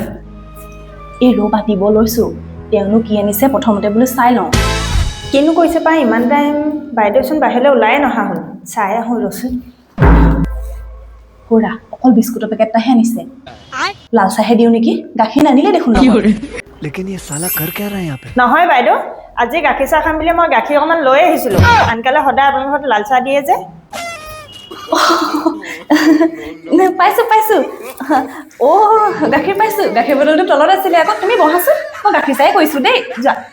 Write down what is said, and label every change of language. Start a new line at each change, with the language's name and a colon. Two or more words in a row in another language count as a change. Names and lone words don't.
Assamese: এই ৰবা দিব লৈছো, তেওঁনো কি আনিছে প্ৰথমতে বোলো চাই লওঁ। কিনো কৈছে পাই ইমান টাইম? বাইদেউচোন বাহিৰলৈ ওলাই নহা হ'ল। চাই আহোঁ ৰচোন। খুৰা অকল বিস্কুটৰ পেকেট এটাহে আনিছে। লাল চাহে দিওঁ নেকি? গাখীৰ নানিলে দেখোন লগত।
Hindi: लेकिन ये साला कर क्या रहा है यहाँ पे?
Assamese: নহয় বাইদেউ, আজি গাখীৰ চাহ খাম বুলি মই গাখীৰ অকণমান লৈ আহিছিলোঁ। আনকালে সদায় আপোনালোকৰ ঘৰত লাল চাহ দিয়ে যে। পাইছো গাখীৰ পাইছো। গাখীৰ বটলটো তলত আছিলে আকৌ। তুমি বহাচোন, মই গাখীৰ চাহে কৈছো দেই। যোৱা।